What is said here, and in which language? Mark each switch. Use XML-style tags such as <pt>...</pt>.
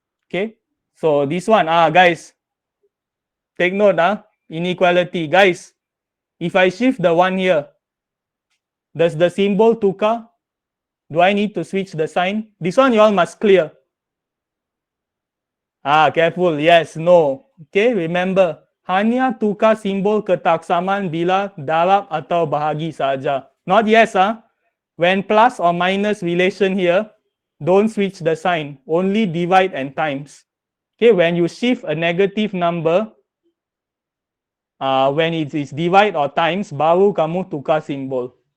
<en>Okay, so this one, guys, take note, inequality. Guys, if I shift the 1 here, does the symbol tukar? Do I need to switch the sign? This one you all must clear. Careful. Yes, no. Okay, remember.</en> <ms>Hanya tukar simbol ketaksamaan bila darab atau bahagi saja.</ms> <en>Not yes, When plus or minus relation here, don't switch the sign. Only divide and times. Okay, when you shift a negative number, when it is divide or times, baru kamu tukar simbol.</en>